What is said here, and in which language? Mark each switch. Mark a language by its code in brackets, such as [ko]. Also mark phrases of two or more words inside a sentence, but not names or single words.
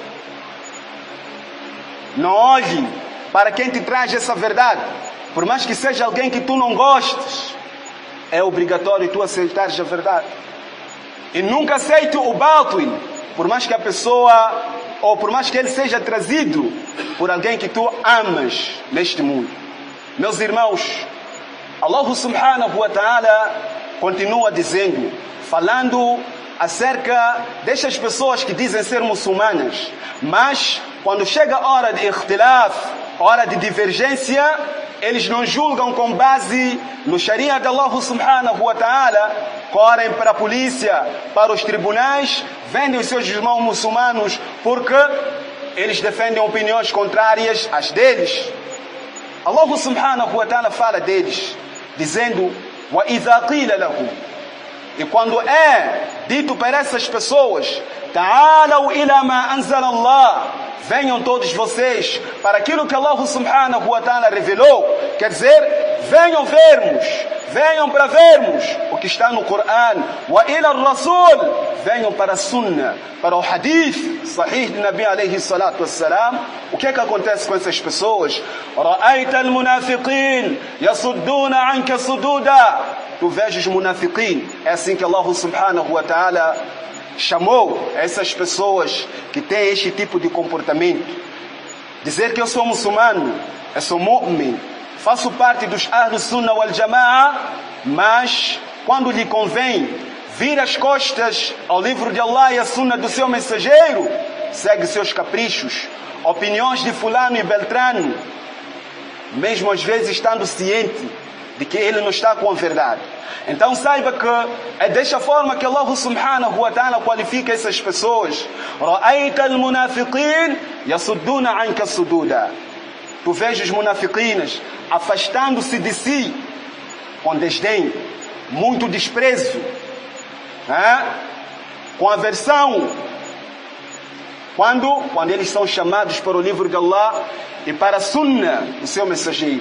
[pt] Não olhe para quem te traz essa verdade, por mais que seja alguém que tu não gostes, é obrigatório tu aceitares a verdade. E nunca aceite o batil, por mais que a pessoa, ou por mais que ele seja trazido por alguém que tu amas neste mundo. Meus irmãos, [ar] الله سبحانه وتعالى [pt] continua dizendo, falando acerca destas pessoas que dizem ser muçulmanas, mas quando chega a hora de ikhtilaf, hora de divergência, eles não julgam com base no Sharia de [ar] الله سبحانه وتعالى, [pt] correm para a polícia, para os tribunais, vendem os seus irmãos muçulmanos porque eles defendem opiniões contrárias às deles. [ar] الله سبحانه وتعالى [pt] fala deles, dizendo: [ar] وَإِذَا قِيلَ لَهُمْ, [pt] e quando é dito para essas pessoas: [ar] تَعَالَوْا إِلَى مَا أَنزَلَ اللَّهُ, [pt] venham todos vocês para aquilo que [ar] الله سبحانه وتعالى [pt] revelou, quer dizer, venham vermos, venham para vermos o que está no Coran, [ar] وَإِلَى الرَّسُولِ, [pt] venham para a Sunnah, para o [ar] حديث صحيح [pt] de [ar] نبي عليه الصلاة والسلام. [pt] O que é que acontece com essas pessoas? [ar] رَأَيْتَ الْمُنَافِقِينَ يَصُدُّونَ عَنْكَ صُدُودًا, [pt] tu vês os munafiqin. É assim que [ar] الله سبحانه وتعالى [pt] chamou essas pessoas que têm este tipo de comportamento. Dizer que eu sou muçulmano, eu sou mu'min, faço parte dos [ar] أهل السنة والجماعة, [pt] mas quando lhe convém vir as costas ao livro de Allah e a Sunnah do seu mensageiro, segue seus caprichos, opiniões de fulano e beltrano, mesmo às vezes estando ciente de que ele não está com a verdade. Então saiba que é desta forma que [ar] الله سبحانه وتعالى [pt] qualifica essas pessoas. [ar] رأيت المنافقين يصدون عنك صدودا. [pt] Tu vês os munafiqinas afastando-se de si com desdém, muito desprezo, com aversão, quando eles são chamados para o livro de Allah e para a Sunnah, o seu mensageiro.